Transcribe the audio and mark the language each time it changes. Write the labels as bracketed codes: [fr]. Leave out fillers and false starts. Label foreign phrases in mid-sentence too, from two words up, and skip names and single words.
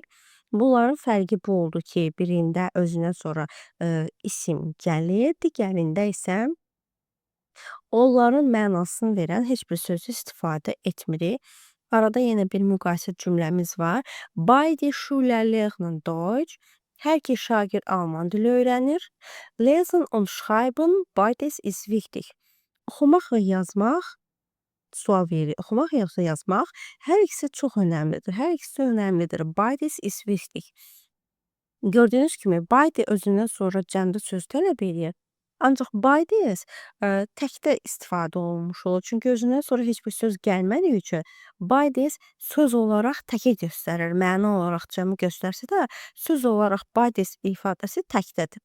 [az] Bunların fərqi bu oldu ki, birində özündən sonra isim gəlir, digərində isə onların mənasını verən heç bir sözü istifadə etmirik. Arada yenə bir müqayisə cümləmiz var. [de] Beide Schüler lernen Deutsch. [az] Hər iki şagird Alman dili öyrənir. [de] Lesen und schreiben, beides ist wichtig. [az] Oxumaq və yazmaq, sual verir. Oxumaq yoxsa yazmaq, hər ikisi çox önəmlidir. Hər ikisi önəmlidir. [de] Beides ist wichtig. [az] Gördüyünüz kimi, beide özündən sonra cəmdə söz tələb edir. Ancaq beides təkdə istifadə olunmuş olur. Çünki özündən sonra heç bir söz gəlmədiyi üçün beides söz olaraq təkə göstərir. Məna olaraq cəmi göstərsə də, söz olaraq beides ifadəsi təkdədir.